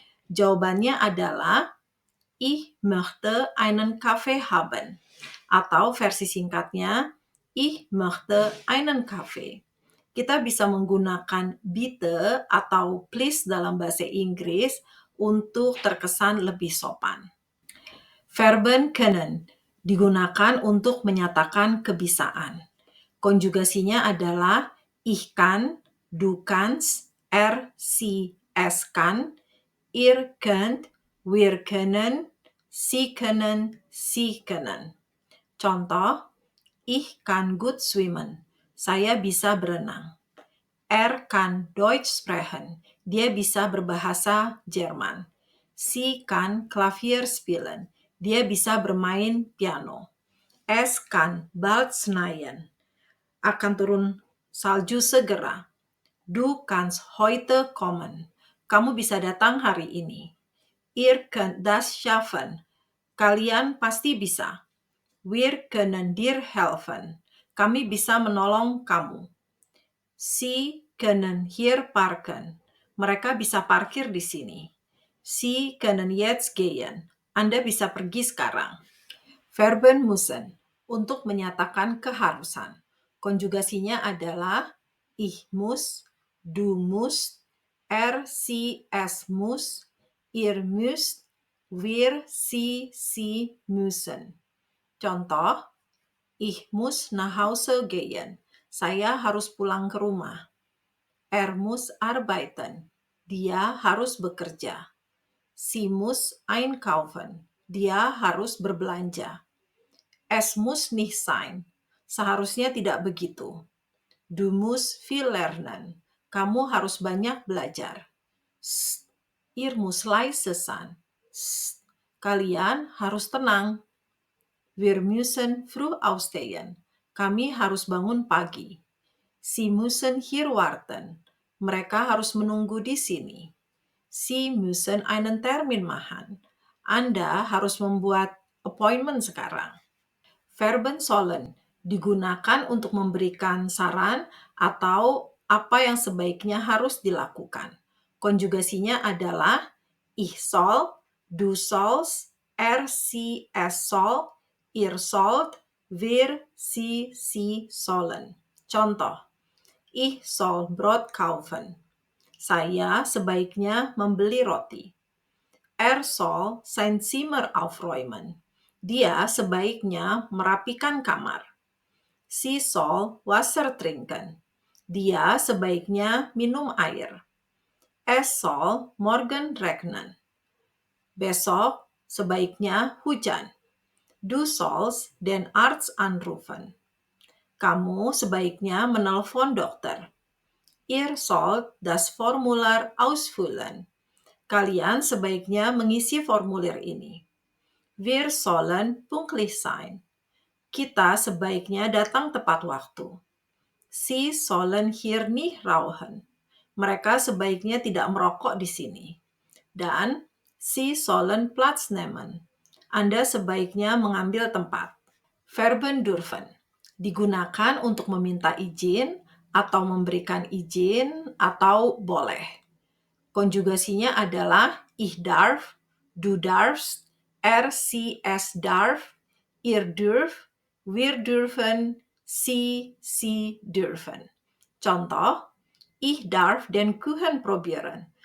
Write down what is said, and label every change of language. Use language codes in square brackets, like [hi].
[id] Jawabannya adalah [de] ich möchte einen Kaffee haben. [id] Atau versi singkatnya, [de] ich möchte einen Kaffee. [id] Kita bisa menggunakan bitte atau please dalam bahasa Inggris untuk terkesan lebih sopan. Verben können digunakan untuk menyatakan kebisaan. Konjugasinya adalah [de] ich kann, du kannst, sie, es kann, ihr könnt, wir können, sie können, sie können. [id] Contoh, [de] ich kann gut schwimmen. [id] Saya bisa berenang. [de] Kann Deutsch sprechen. [id] Dia bisa berbahasa Jerman. [de] Sie kann Klavier spielen. [id] Dia bisa bermain piano. [de] Es kann bald schneien. [id] Akan turun salju segera. [de] Du kannst heute kommen. [id] Kamu bisa datang hari ini. [de] Ihr könnt das schaffen. [id] Kalian pasti bisa. [de] Wir können dir helfen. [id] Kami bisa menolong kamu. [de] Sie können hier parken. [id] Mereka bisa parkir di sini. [de] Sie können jetzt gehen. [id] Anda bisa pergi sekarang. Verben müssen untuk menyatakan keharusan. Konjugasinya adalah [de] ich muss, du musst, sie, es muss, ihr müsst, wir, sie müssen. [id] Contoh, [de] ich muss nach Hause gehen. [id] Saya harus pulang ke rumah. [de] Er muss arbeiten. [id] Dia harus bekerja. [de] Sie muss einkaufen. [id] Dia harus berbelanja. [de] Es muss nicht sein. Seharusnya tidak begitu. Du musst viel lernen. [id] Kamu harus banyak belajar. [de] Psst, ihr muss leise sein. Psst, [id] kalian harus tenang. [de] Wir müssen früh aufstehen. [id] Kami harus bangun pagi. [de] Sie müssen hier warten. [id] Mereka harus menunggu di sini. [de] Sie müssen einen Termin machen. [id] Anda harus membuat appointment sekarang. Verben sollen digunakan untuk memberikan saran atau apa yang sebaiknya harus dilakukan. Konjugasinya adalah [de] ich soll, du sollst, sie, es soll, ihr sollt, wir, sie sollen. [id] Contoh, [de] ich soll Brot kaufen. [id] Saya sebaiknya membeli roti. [de] Er soll sein Zimmer aufräumen. [id] Dia sebaiknya merapikan kamar. [de] Sie soll Wasser trinken. [id] Dia sebaiknya minum air. [de] Es soll morgen regnen. [id] Besok sebaiknya hujan. [de] Du sollst den Arzt anrufen. [id] Kamu sebaiknya menelpon dokter. [de] Ihr sollt das Formular ausfüllen. [id] Kalian sebaiknya mengisi formulir ini. [de] Wir sollen pünktlich sein. [id] Kita sebaiknya datang tepat waktu. [de] Sie sollen hier nicht rauchen. [id] Mereka sebaiknya tidak merokok di sini. Dan [de] Sie sollen Platz nehmen. [id] Anda sebaiknya mengambil tempat. Verben dürfen digunakan untuk meminta izin atau memberikan izin atau boleh. Konjugasinya adalah [de] ich darf, du darfst, sie, es darf, ihr dürft, wir dürfen, sie dürfen. [id] Contoh, [de] ich darf den Kuchen probieren.